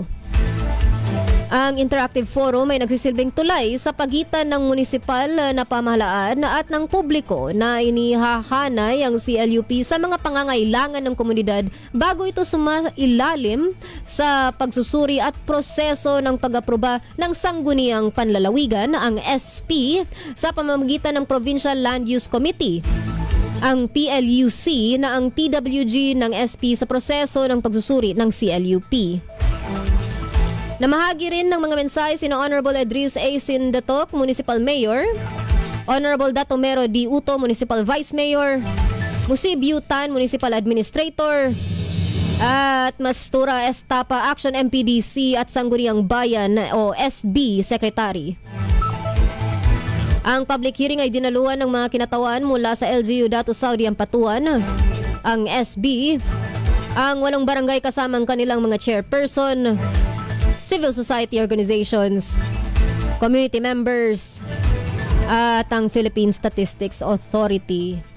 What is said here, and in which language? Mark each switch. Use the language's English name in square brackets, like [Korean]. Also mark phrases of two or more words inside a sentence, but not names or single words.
[Filipino] Ang [English] interactive forum [Filipino] ay nagsisilbing tulay sa pagitan ng munisipal na pamahalaan at ng publiko na inihahanay ang CLUP sa mga pangangailangan ng komunidad bago ito sumailalim sa pagsusuri at proseso ng pag-aproba ng sangguniang panlalawigan, ang SP, sa pamamagitan ng Provincial Land Use Committee, ang PLUC na ang TWG ng SP sa proseso ng pagsusuri ng CLUP. Namahagi rin ng mga mensahe sina Honorable Edris A. Sindatok, Municipal Mayor, Honorable Datomero D. Uto, Municipal Vice Mayor, Musib Yutan, Municipal Administrator, at Mastura Estapa, Action MPDC at Sangguniang Bayan o SB Secretary. Ang [English] public hearing [Filipino] ay dinaluan ng mga kinatawan mula sa LGU Datu Saudi Ampatuan, ang SB, ang 8 barangay kasamang kanilang mga chairperson, [English] civil society organizations, community members, [Filipino] at ang Philippine Statistics Authority.